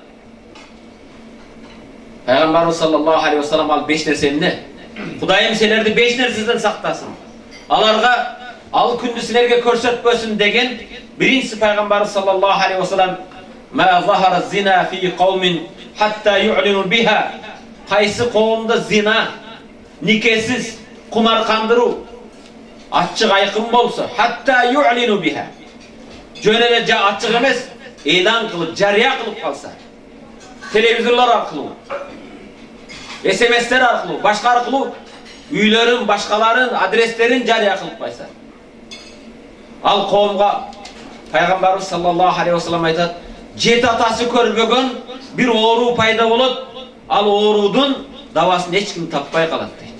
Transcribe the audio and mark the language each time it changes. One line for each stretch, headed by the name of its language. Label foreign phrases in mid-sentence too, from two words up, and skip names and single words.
Kyrgyz: Пайгамбарыбыз
Arabic: صلى الله عليه وسلم
Kyrgyz: ал 5 нерсе эмне? Кудайым силерди 5 нерседен сактасын. Аларга ал күндү силерге көрсөтпөсүн деген биринчи Пайгамбарыбыз
Arabic: صلى الله عليه وسلم "ما ظهر زنا في قوم حتى يعلنوا بها"
Kyrgyz: Кайсы коомдо зина, никесиз, кумар кандыруу ачык айкын болсо,
Arabic: حتى يعلنوا بها.
Kyrgyz: Жөн эле ачык эмес, элан кылып, жарыя кылып калса, телевизорлор аркылуу, SMS-тер аркылуу, башка аркылуу үйлөрүн, башкаларын, адрестерин жарыя кылып койсо, ал коомго Пайгамбарыбыз
Arabic: صلى الله عليه وسلم
Kyrgyz: айтат, 7 атасы көрбөгөн bir оору пайда болот, ал оорудун дабасын эч ким таппай калат дейт.